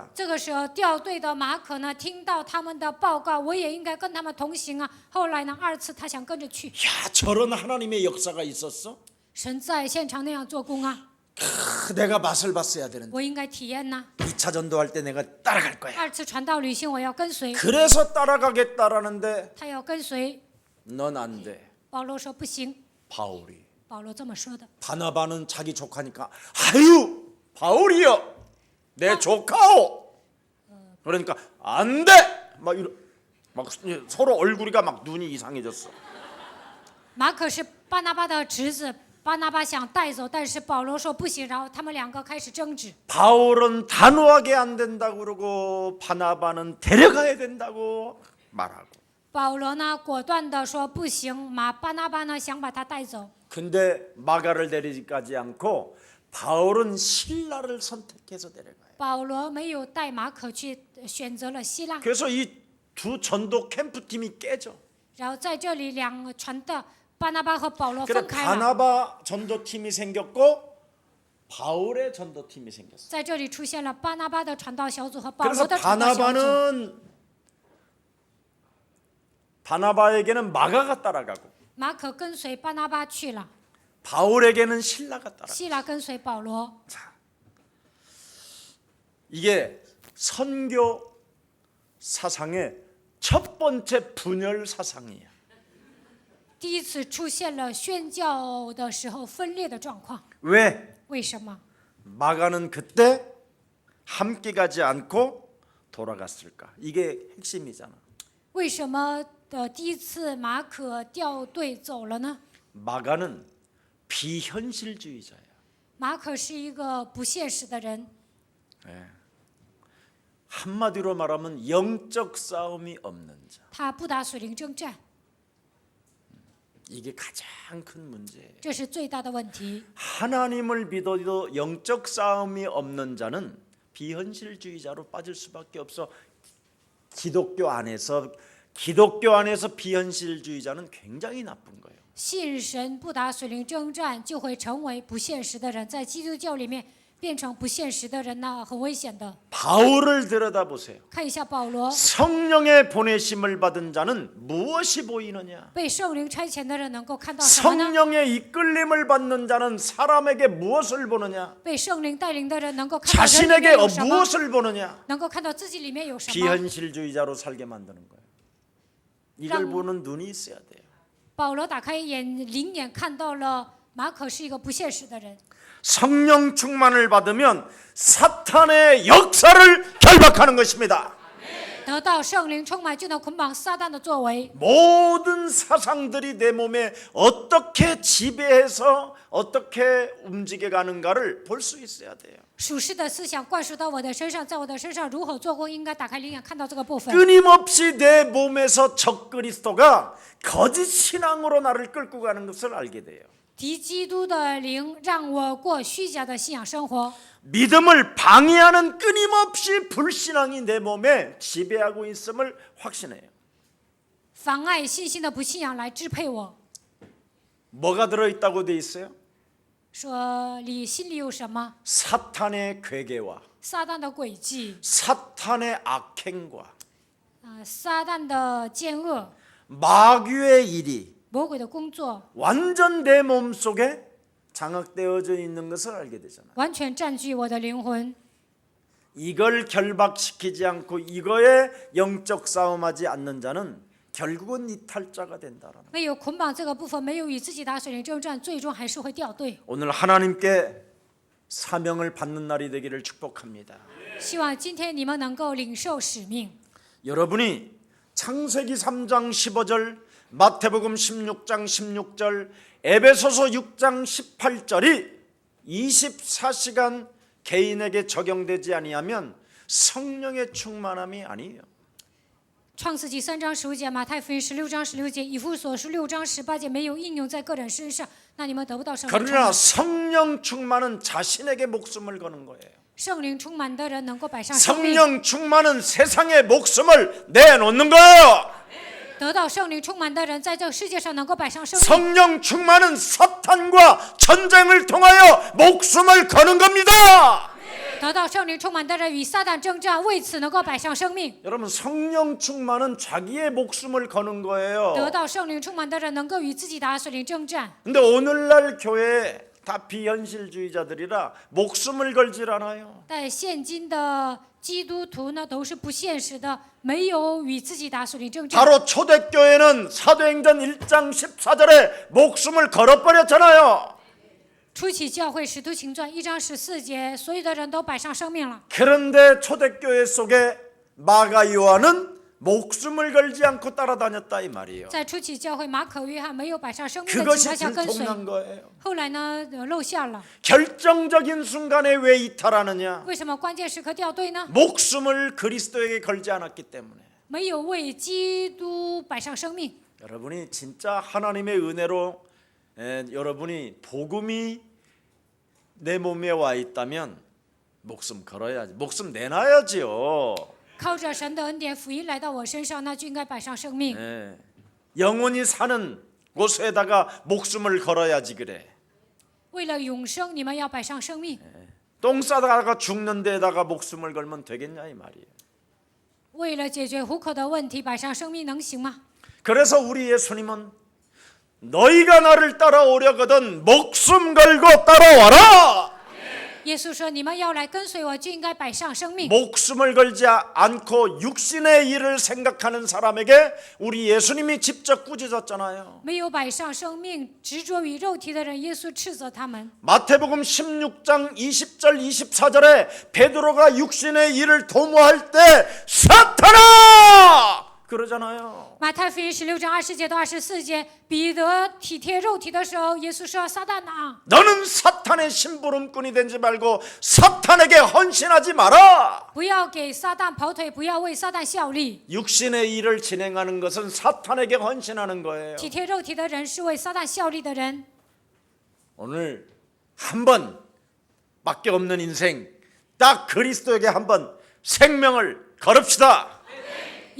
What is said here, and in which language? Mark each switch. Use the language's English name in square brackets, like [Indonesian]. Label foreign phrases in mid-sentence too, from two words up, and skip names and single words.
[Chinese] 这个时候掉队的马可呢，听到他们的报告，我也应该跟他们同行啊。后来呢，二次他想跟着去。 [Korean] 야, 저런 하나님의 역사가 있었어? [Chinese] 神在现场那样做工啊， [Korean] 내가 맛을 봤어야 되는데 [Chinese] 我应该体验呐。 [Korean] 2차 전도할 때 내가 따라갈 거야. [Chinese] 二次传道旅行我要跟随， [Korean] 그래서 따라가겠다라는데 [Chinese] 他要跟随。 [Korean] 넌 안 돼. [Chinese] 保罗说不行， [Korean] 바울이. [Chinese] 保罗这么说的。 [Korean] 바나바는 자기 조카니까 아유 바울이여 내 조카오. 그러니까 안 돼. 막 서로 얼굴이가 막 눈이 이상해졌어. [Chinese] 马可是巴拿巴的侄子，巴拿巴想带走，但是保罗说不行，然后他们两个开始争执。 [Korean] 바울은 단호하게 안 된다고 그러고 바나바는 데려가야 된다고 말하고. [Chinese] 保罗呢，果断的说不行，巴拿巴呢想把他带走。 [Korean] 근데 마가를 데리지 않고 바울은 신라를 선택해서 데려가요. [Chinese] 保罗没有带马可去，选择了希腊。 [Korean] 그래서 이 두 전도 캠프팀이 깨져. [Chinese] 然后在这里，两个传的巴拿巴和保罗 [Korean] 그래 [Chinese] 分开了。 [Korean] 바나바 전도팀이 생겼고 바울의 전도팀이 생겼어. [Chinese] 在这里出现了巴拿巴的传道小组和保罗 [Korean] 그래서 [Chinese] 的传道小组。 [Korean] 바나바에게는 마가가 따라가고 [Chinese] 马可跟随巴拿巴去了， [Korean] 바울에게는 신라가 따라가. [Chinese] 希腊跟随保罗。 [Korean] 이게 선교 사상의 첫 번째 분열 사상이야. [Chinese] 第一次出现了宣教的时候分裂的状况， [Korean] 왜? [Chinese] 为什么？ [Korean] 마가는 그때 함께 가지 않고 돌아갔을까? 이게 핵심이잖아. [Chinese] 为什么的第一次马可掉队走了呢？ [Korean] 마가는 비현실주의자야. [Chinese] 马可是一个不现实的人， [Korean] 한마디로 말하면 영적 싸움이 없는 자. [Chinese] 他不打属灵征战， [Korean] 이게 가장 큰 문제예요. [Chinese] 这是最大的问题。 [Korean] 하나님을 믿어도 영적 싸움이 없는 자는 비현실주의자로 빠질 수밖에 없어. 기독교 안에서 비현실주의자는 굉장히 나쁜 거예요. [Chinese] 信神不打属灵征战，就会成为不现实的人。在基督教里面， 变成不现实的人呢，很危险的。 [Korean] 바울을 들여다보세요. [Chinese] 看一下保罗， [Korean] 성령의 보내심을 받은 자는 무엇이 보이느냐? [Chinese] 被圣灵差遣的人能够看到什么呢？ [Korean] 성령의 이끌림을 받는 자는 사람에게 무엇을 보느냐? [Chinese] 被圣灵带领的人能够看到人里 [Korean] 자신에게 [Chinese] 面有什么？ [Korean] 무엇을 보느냐? [Chinese] 能够看到自己里面有什么？ [Korean] 비현실주의자로 살게 만드는 거예요. 이걸 보는 눈이 있어야 돼요. [Chinese] 保罗打开灵眼，看到了马可是一个不现实的人。 [Korean] 성령 충만을 받으면 사탄의 역사를 결박하는 것입니다. [Chinese] 得到圣灵充满，就能捆绑撒旦的作为。 [Korean] 모든 사상들이 내 몸에 어떻게 지배해서 어떻게 움직여 가는가를 볼 수 있어야 돼요. [Chinese] 属世的思想灌输到我的身上，在我的身上如何做工，应该打开灵眼看到这个部分。 [Korean] 끊임없이 내 몸에서 적 그리스도가 거짓 신앙으로 나를 끌고 가는 것을 알게 돼요. [Chinese] 敌基督的灵让我过虚假的信仰生活， [Korean] 믿음을 방해하는 끊임없이 불신앙이 내 몸에 지배하고 있음을 확신해요. [Chinese] 妨碍信心的不信仰来支配我。 [Korean] 뭐가 들어있다고 돼 있어요? [Chinese] 说你心里有什么？ [Korean] 사탄의 괴계와 [Chinese] 撒旦的诡计， [Korean] 사탄의 악행과 [Chinese] 撒旦的奸恶， [Korean] 마귀의 일이 [Chinese] 魔鬼的工作， [Korean] 완전 내 몸속에 장악되어져 있는 것을 알게 되잖아요. [Chinese] 完全占据我的灵魂。 [Korean] 이걸 결박시키지 않고 이거에 영적 싸움하지 않는 자는 결국은 이탈자가 된다라는. [Chinese] 没有捆绑这个部分，没有与自己打属灵征战，最终还是会掉队。 [Korean] 오늘 하나님께 사명을 받는 날이 되기를 축복합니다. [Chinese] 希望今天你们能够领受使命。 [Korean] 여러분이 창세기 3장 15절, 마태복음 16장 16절, 에베소서 6장 18절이 24시간 개인에게 적용되지 아니하면 성령의 충만함이 아니에요. [Chinese] 创世纪3章15节，马太福音16章16节，以弗所书6章18节没有应用在个人身上，那你们得不到圣灵充 [Korean] 그러나 [Chinese] 满。 [Korean] 성령 충만은 자신에게 목숨을 거는 거예요. [Chinese] 圣灵充满的人能够摆上生命， [Korean] 성령 충만은 세상에 목숨을 내놓는 거예요. [Chinese] 得到圣灵充满的人在这个世界上能够摆上生命。 [Korean] 성령 충만은 사탄과 전쟁을 통하여 목숨을 거는 겁니다. [Chinese] 得到圣灵充满的人与撒旦征战，为此能够摆上生命。 [Korean] 여러분 성령 충만은 자기의 목숨을 거는 거예요. [Chinese] 得到圣灵充满的人能够与自己打属灵征战。 [Korean] 근데 오늘날 교회에 다 비현실주의자들이라 목숨을 걸질 않아요. [Chinese] 但现今的基督徒呢，都是不现实的，没有与自己打属灵征战。 [Korean] 바로 초대교회는 사도행전 1장 14절에 목숨을 걸어버렸잖아요. [Chinese] 初期教会使徒行传1章14节，所有的人都摆上生命了。 [Korean] 그런데 초대교회 속에 마가 요한은 목숨을 걸지 않고 따라다녔다 이 말이에요. [Chinese] 在初期教会，马可、约翰没有摆上生命的情 [Korean] 그것이 [Chinese] 况下跟随， [Korean] 들통난 거예요. [Chinese] 后来呢露馅了。 [Korean] 결정적인 순간에 왜 이탈하느냐? [Chinese] 为什么关键时刻掉队呢？ [Korean] 목숨을 그리스도에게 걸지 않았기 때문에. [Chinese] 没有为基督摆上生命。 [Korean] 여러분이 진짜 하나님의 은혜로 여러분이 복음이 내 몸에 와 있다면 목숨 걸어야지. 목숨 내놔야지요. [Chinese] 靠着神的恩典，福音来到我身上，那就应该摆上生命。 [Korean] 영원히 사는 곳에다가 목숨을 걸어야지 그래. [Chinese] 为了永生，你们要摆上生命。 [Korean] 똥 싸다가 죽는 데다가 목숨을 걸면 되겠냐 이 말이에요. [Chinese] 为了解决糊口的问题，摆上生命能行吗？ [Korean] 그래서 우리 예수님은 너희가 나를 따라오려거든 목숨 걸고 따라와라. [Chinese] 耶稣说：“你们要来跟随我，就应该摆上生命。 [Korean] 목숨을 걸지 않고 육신의 일을 생각하는 사람에게 우리 예수님이 직접 꾸짖었잖아요. [Chinese] 没有摆上生命，执着于肉体的人，耶稣斥责他们。 [Korean] 마태복음 16장 20절 24절에 베드로가 육신의 일을 도모할 때 사탄아 그러잖아요. [Chinese] 马太福音16章20节到24节，彼得体贴肉体的时候，耶稣说：“撒旦啊， [Korean] 너는 사탄의 심부름꾼이 되지 말고 사탄에게 헌신하지 마라. [Chinese] 不要给撒旦跑腿，不要为撒旦效力。 [Korean] 육신의 일을 진행하는 것은 사탄에게 헌신하는 거예요. [Chinese] 体贴肉体的人是为撒旦效力的人。 [Korean] 오늘 한 번밖에 없는 인생 딱 그리스도에게 한 번 생명을 걸읍시다.